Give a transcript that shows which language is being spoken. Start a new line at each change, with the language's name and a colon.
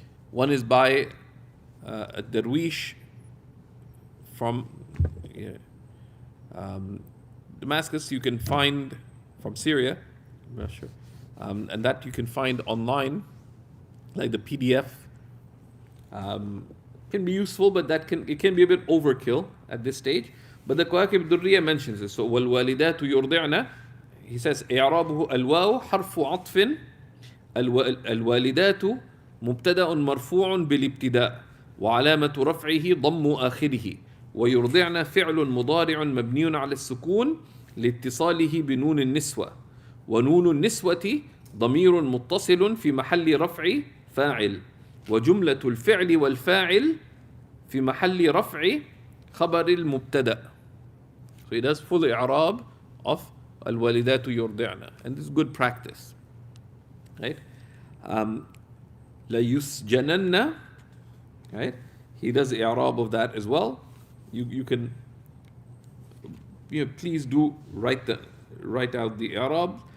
English: One is by a Darwish from Damascus. You can find from Syria, I'm not sure, and that you can find online, like the PDF. Can be useful, but it can be a bit overkill at this stage. But the Kawakib al-Durriya mentions it.
Arabic: So وَالْوَالِدَاتُ يُرْضِعْنَ,
English: he says
Arabic: إعرابه الواو حرف عطف الوالدات مبتدأ مرفوع بالابتداء وعلامة رفعه ضم آخره ويرضعن فعل مضارع مبني على السكون لاتصاله بنون النسوة ونون النسوة ضمير متصل في محل رفع فاعل وجملة الفعل والفاعل في محل رفع خبر المبتدأ.
English: So he does full i'rab of al-walidatu yurdi'na, and this is good practice, right? La yusjananna, right? He does i'rab of that as well. You can, please do write out the i'rab.